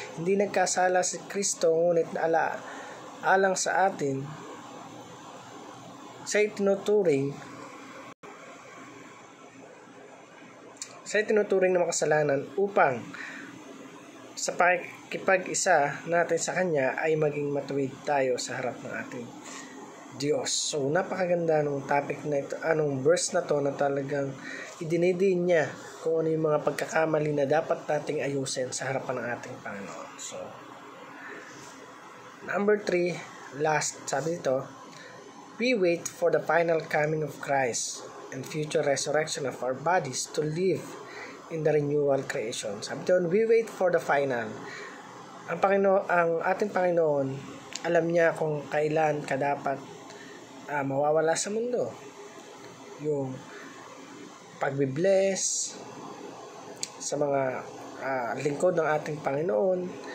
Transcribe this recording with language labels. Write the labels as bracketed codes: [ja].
[tl] Hindi nagkasala si Kristo, ngunit alang sa atin sa itinuturing na makasalanan upang sa pakikipag-isa natin sa Kanya ay maging matuwid tayo sa harap ng ating Diyos. So, napakaganda nung topic na ito, anong verse na to na talagang idinidiin niya kung ano yung mga pagkakamali na dapat nating ayusin sa harapan ng ating Panginoon. [en] So, number 3, last, [tl] sabi dito, [en] we wait for the final coming of Christ and future resurrection of our bodies to live in the renewal creation. [tl] Sabi doon, [en] we wait for the final. [tl] Ang ating Panginoon, alam niya kung kailan ka dapat mawawala sa mundo. Yung pagbibless sa mga lingkod ng ating Panginoon.